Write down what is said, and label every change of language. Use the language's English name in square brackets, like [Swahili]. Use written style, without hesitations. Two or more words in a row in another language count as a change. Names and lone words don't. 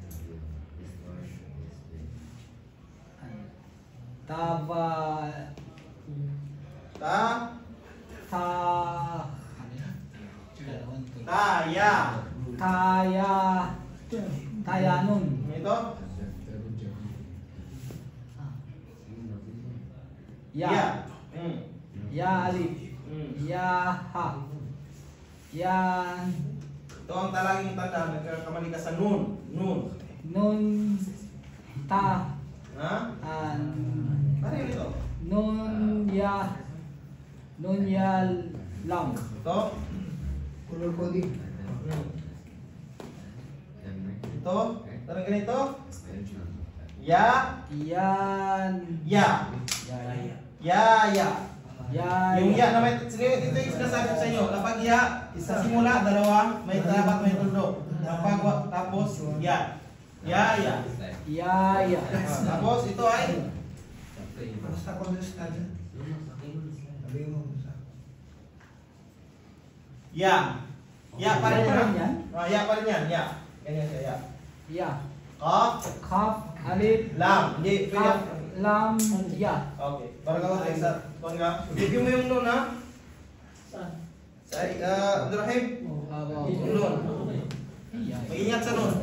[Filipino] Tava. Tayanun. Ito? [Arabic] Ya. Ya alif. Ya ha. [Filipino] Yan. Ito ang talaging tanda. Nagkakamali ka sa nun. [Arabic] Nun. Ta. [Filipino] Ha? Ano yun ito? [Arabic] Nun ya. Nun ya lam. [Filipino] Ito? [English] Color coding. [Filipino] Ito? Tarang ganito? [Arabic] Ya? [Filipino] Yan. [Arabic] Ya. Ya. [Filipino] Yung ya na may ito yung sinasabi ko sa inyo. Kapag ya, isa simula, dalawa, may dapat may tuldok. Kapag tapos, [Arabic] ya. Ya. [Filipino] Tapos ito ay? Basta ko na [Arabic] Ya. [Filipino] Ya pa rin yan. yan? Ya pa rin yan. Ya. Ganyan siya, [Arabic] ya. Ya. Kaf. Alif. Lam. Hindi. Kaf. Lam. Ya. [Filipino] Okay. Parang ako sa isa. Review mo yung nun, ha? Saan? Sa Abdurrahim. Nun. Mag-ingat sa nun.